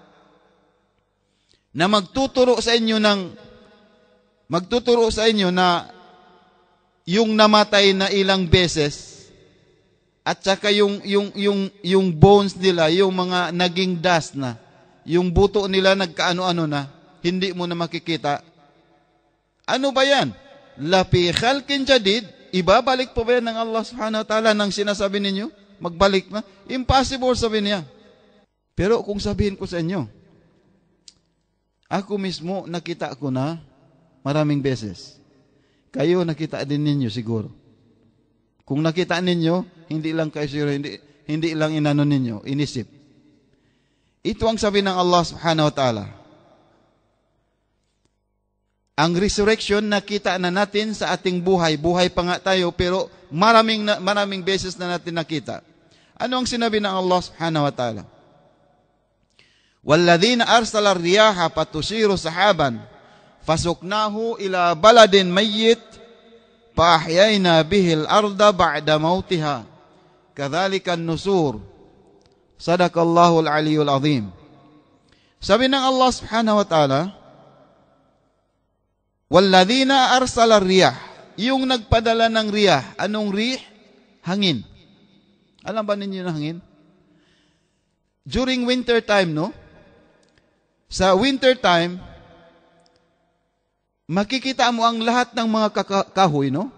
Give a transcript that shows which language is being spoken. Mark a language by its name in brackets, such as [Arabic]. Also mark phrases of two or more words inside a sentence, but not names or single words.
[Filipino] na magtuturo sa inyo na yung namatay na ilang beses at saka yung bones nila, yung mga naging dust na, yung buto nila nagkaano-ano na, hindi mo na makikita. Ano ba yan? [Arabic] لفي خلق جديد. [Filipino] Ibabalik po ba yan ng Allah [Arabic] سبحانه وتعالى [Filipino] nang sinasabi ninyo? Magbalik na? Impossible, sabi niya. Pero kung sabihin ko sa inyo, ako mismo nakita ko na maraming beses. Kayo nakita din ninyo siguro. Kung nakita ninyo, hindi lang kayo siguro, hindi lang inano ninyo, inisip. Ito ang sabi ng Allah [Arabic] سبحانه وتعالى. [Filipino] Ang resurrection nakita na natin sa ating buhay. Buhay pa nga tayo pero maraming beses na natin nakita. Ano ang sinabi ng Allah [Arabic] سبحانه وتعالى? وَالَّذِينَ أَرْسَلَ الرِّيَاحَ فَتُثِيرُ سَحَابًا فَسُقْنَاهُ إِلَى بَلَدٍ مَيِّتٍ فَأَحْيَيْنَا بِهِ الْأَرْضَ بَعْدَ مَوْتِهَا كَذَلِكَ النُّشُورُ صَدَقَ اللَّهُ الْعَلِيُّ الْعَظِيمُ. [Filipino] Sabi ng Allah [Arabic] سبحانه وتعالى, والذين أرسل الرياح, [Filipino] yung nagpadala ng riyah. Anong rih? Hangin. Alam ba ninyo na hangin? [English] During winter time, no? [Filipino] Sa winter time, makikita mo ang lahat ng mga kahoy, no?